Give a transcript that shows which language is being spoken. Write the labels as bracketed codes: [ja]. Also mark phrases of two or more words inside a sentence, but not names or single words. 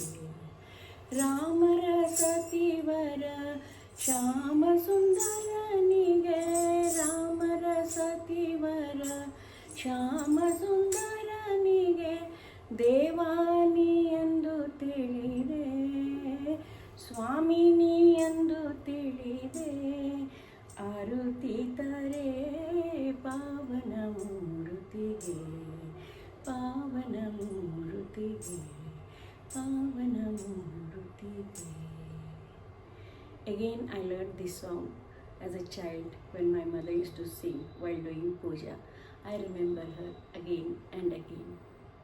[kn] ರಾಮರ ಸತಿವರ ಶ್ಯಾಮ ಸುಂದರನಿಗೆ, ರಾಮರ ಸತಿವರ ಶ್ಯಾಮ ಸುಂದರನಿಗೆ ದೇವಾನಿ ಎಂದು ತಿಳಿದೆ, ಸ್ವಾಮಿನಿ ಎಂದು ತಿಳಿದೆ. ಆರುತಿ ತಾರೆ ಪಾವನ ಮೂರುತಿಗೆ, ಪಾವನ ಮೂರುತಿಗೆ, ಪಾವನ ಮೂರುತಿಗೆ. [en] Again, I learned this song as a child when my mother used to sing while doing puja. I remember her again and again.